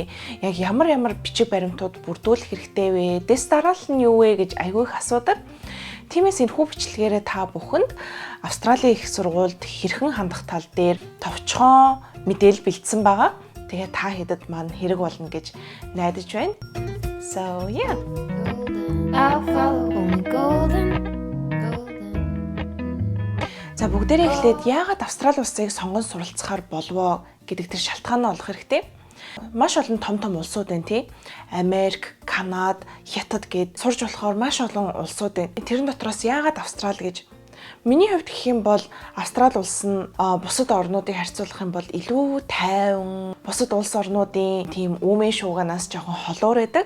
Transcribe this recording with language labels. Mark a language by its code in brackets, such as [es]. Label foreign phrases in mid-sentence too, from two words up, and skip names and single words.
[mn] Яг ямар бичиг баримтууд бүрдүүлэх хэрэгтэй вэ? Дэс дараалал нь юу вэ гэж айгүй их асуудаг. Тиймээс энэхүү бичлэгээрээ та бүхэнд Австралийн их сургуульд хэрхэн хандах тал дээр товчхон мэдээлэл бэлдсэн байгаа. Тэгээд та хэдэд маань хэрэг болно гэж найдаж байна. [en] So yeah. I'll follow only golden. [mn] За бүгдээрээ эхлээд яагаад Австрали улсыг сонгон суралцахаар болвоо гэдэг тэр шалтгаанаа олох хэрэгтэй. Маш олон том улсууд байна тий. Америк, Канада, Хятад гэд сурж болохоор маш олон улсууд байна. Тэрэн дотроос яагаад Австрали гэж миний хувьд гэх юм бол Австрали улс нь бусад орнуудыг харьцуулах юм бол илүү тайван, бусад улс орнуудын тийм үүмэн шууганаас жоохон холуур байдаг.